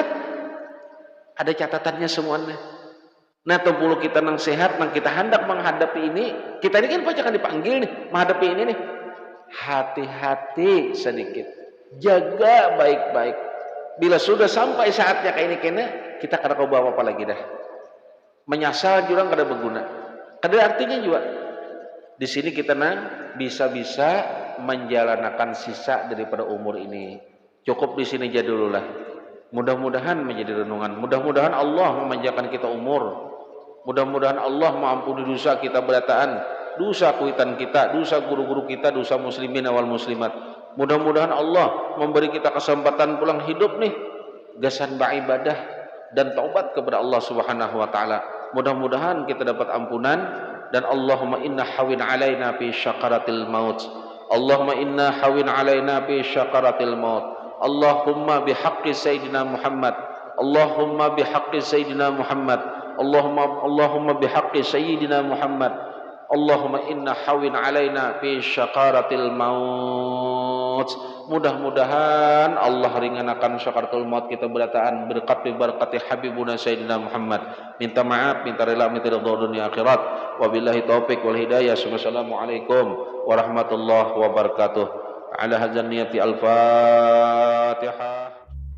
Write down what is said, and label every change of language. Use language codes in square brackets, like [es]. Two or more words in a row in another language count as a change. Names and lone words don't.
[bjn] Ada catatannya semuanya. Nah, tempulu kita nang sehat, nang kita hendak menghadapi ini, kita ini kan pasti akan dipanggil nih menghadapi ini nih. [id] Hati-hati sedikit, jaga baik-baik. [bjn] Bila sudah sampai saatnya kayak ini kena, kita kada kau bawa apa lagi dah. Menyasal juga kada berguna. Kada artinya juga. Di sini kita nang bisa-bisa menjalankan sisa daripada umur ini. [id] Cukup di sini aja dulu lah. Mudah-mudahan menjadi renungan. [bjn] Mudah-mudahan Allah memanjangkan kita umur. Mudah-mudahan Allah mengampuni dosa kita berataan. Dosa kuitan kita, dosa guru-guru kita, dosa muslimin awal muslimat. Mudah-mudahan Allah memberi kita kesempatan pulang hidup nih, gasan beribadah dan taubat kepada Allah [ar] سبحانه وتعالى. [id] Mudah-mudahan kita dapat ampunan dan [ar] اللهم إنا هون علينا في سكرات الموت. اللهم إنا هون علينا في سكرات الموت. اللهم بحق سيدنا محمد. اللهم بحق سيدنا محمد. اللهم بحق سيدنا محمد. اللهم إنا هون علينا في سكرات الموت. [bjn] Mudah-mudahan Allah ringankan syakaratul maut kita berataan berkat berkati [ar] حبيبنا سيدنا محمد. [id] Minta maaf, minta rela, minta ridha dunia akhirat. [ar] وبالله توفيق والهداية. والسلام عليكم ورحمة الله وبركاته. على هذه النية الفاتحة.